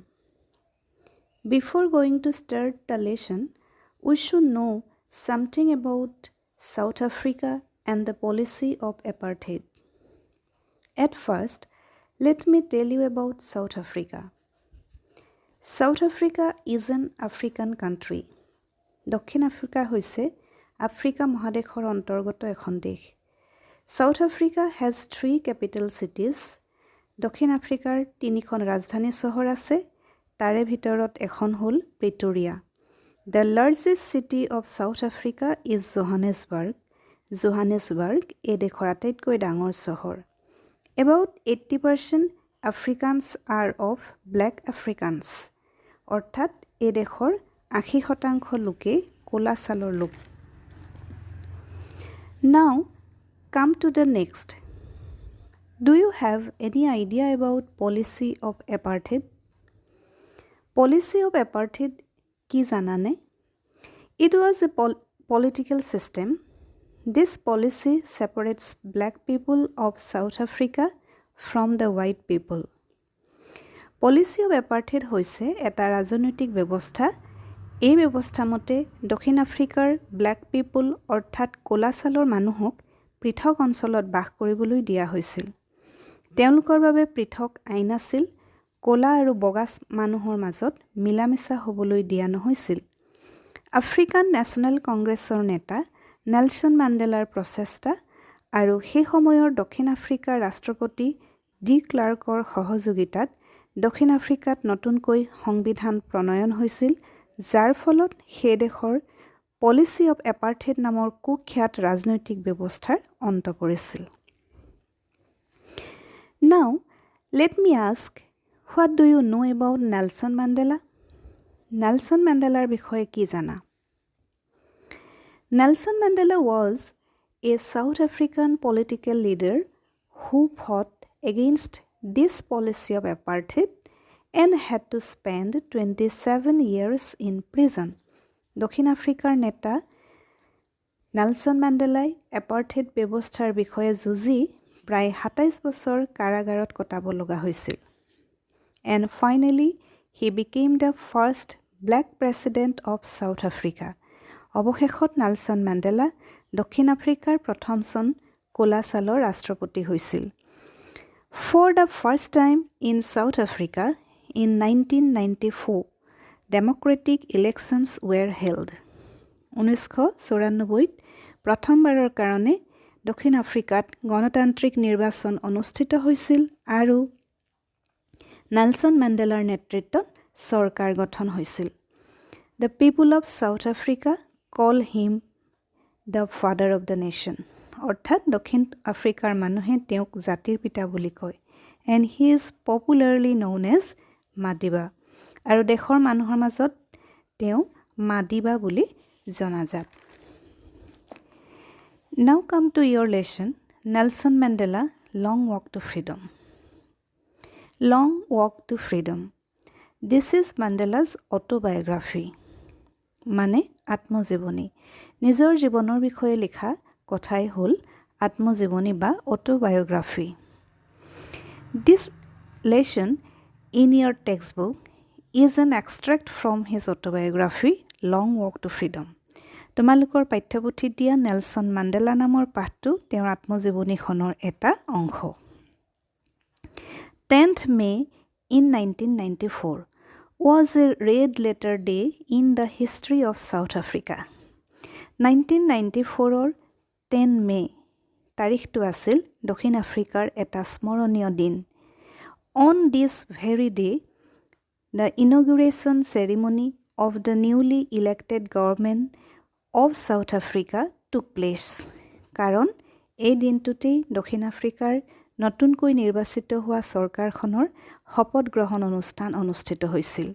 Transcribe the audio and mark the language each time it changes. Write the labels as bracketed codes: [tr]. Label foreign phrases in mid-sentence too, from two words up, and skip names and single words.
[en] Before going to start the lesson, we should know something about South Africa and the policy of apartheid. At first, let me tell you about South Africa. South Africa is an African country. [as] দক্ষিণ আফ্ৰিকা হৈছে আফ্ৰিকা মহাদেশৰ অন্তৰ্গত এখন দেশ। [en] South Africa has 3 capital cities. [as] দক্ষিণ আফ্ৰিকাৰ 3খন ৰাজধানী চহৰ আছে, তাৰে ভিতৰত এখন হ'ল প্ৰিটোৰিয়া। [en] The largest city of South Africa is Johannesburg. [as] Johannesburg এই দেশৰ আটাইতকৈ ডাঙৰ চহৰ। [en] About 80% Africans are of black Africans. [as] অৰ্থাৎ এই দেশৰ 80% লোকে কোলা ছালৰ লোক। [en] Now come to the next. Do you have any idea about policy of apartheid? Policy of apartheid [as] কি জানানে? [en] It was a political system. This policy separates black people of South Africa from the white people. Policy of apartheid [as] হৈছে এটা ৰাজনৈতিক ব্যৱস্থা। এই ব্যৱস্থা মতে দক্ষিণ আফ্ৰিকাৰ [en] black people [as] অৰ্থাৎ কোলা ছালৰ মানুহক পৃথক অঞ্চলত বাস কৰিবলৈ দিয়া হৈছিল। তেওঁলোকৰ বাবে পৃথক আইন আছিল। কোলা আৰু বগা মানুহৰ মাজত মিলামিছা হ'বলৈ দিয়া নহৈছিল। আফ্ৰিকান নেশ্যনেল কংগ্ৰেছৰ নেতা নেলছন মেণ্ডেলাৰ প্ৰচেষ্টা আৰু সেই সময়ৰ দক্ষিণ আফ্ৰিকাৰ ৰাষ্ট্ৰপতি ডি ক্লাৰ্কৰ সহযোগিতাত দক্ষিণ আফ্ৰিকাত নতুনকৈ সংবিধান প্ৰণয়ন হৈছিল, যাৰ ফলত সেই দেশৰ [en] policy of apartheid [as] নামৰ কুখ্যাত ৰাজনৈতিক ব্যৱস্থাৰ অন্ত পৰিছিল। [en] Now, let me ask, what do you know about Nelson Mandela? [as] Nelson Mandelaৰ বিষয়ে কি জানা? [en] Nelson Mandela was a South African political leader who fought against this policy of apartheid and had to spend 27 years in prison. [as] দক্ষিণ আফ্ৰিকাৰ নেতা নেলছন মেণ্ডেলাই এপাৰ্থেইড ব্যৱস্থাৰ বিষয়ে যুঁজি প্ৰায় 27 বছৰ কাৰাগাৰত কটাব লগা হৈছিল। [en] And finally, he became the first black president of South Africa. [as] অৱশেষত নেলছন মেণ্ডেলা দক্ষিণ আফ্ৰিকাৰ প্ৰথমজন কোলা ছালৰ ৰাষ্ট্ৰপতি হৈছিল। [en] For the first time in South Africa in 1994, democratic elections were held. [as] 1994 প্ৰথমবাৰৰ কাৰণে দক্ষিণ আফ্ৰিকাত গণতান্ত্ৰিক নিৰ্বাচন অনুষ্ঠিত হৈছিল আৰু নেলছন মেণ্ডেলাৰ নেতৃত্বত চৰকাৰ গঠন হৈছিল। [en] The people of South Africa call him the father of the nation. [as] অৰ্থাৎ দক্ষিণ আফ্ৰিকাৰ মানুহে তেওঁক জাতিৰ পিতা বুলি কয়। [en] And he is popularly known as Madiba. [as] আৰু দেশৰ মানুহৰ মাজত তেওঁ মাদিবা বুলি জনাজাত। [en] Now come to your lesson, Nelson Mandela, Long Walk to Freedom. Long Walk to Freedom. This is Mandela's autobiography. [as] মানে আত্মজীৱনী। নিজৰ জীৱনৰ বিষয়ে লিখা কথাই হ'ল আত্মজীৱনী বা autobiography. [en] This lesson in your textbook is an extract from his autobiography, Long Walk to Freedom. [as] তোমালোকৰ পাঠ্যপুথিত দিয়া নেলছন মেণ্ডেলা নামৰ পাঠটো তেওঁৰ আত্মজীৱনীখনৰ এটা অংশ। [en] 10th May in 1994 was a red letter day in the history of South Africa. [as] 1994 10 May তাৰিখটো আছিল দক্ষিণ আফ্ৰিকাৰ এটা স্মৰণীয় দিন। [en] On this very day, the inauguration ceremony of the newly elected government of South Africa took place. [as] কাৰণ এই দিনটোতেই দক্ষিণ আফ্ৰিকাৰ নতুনকৈ নিৰ্বাচিত হোৱা চৰকাৰখনৰ শপত গ্ৰহণ অনুষ্ঠান অনুষ্ঠিত হৈছিল।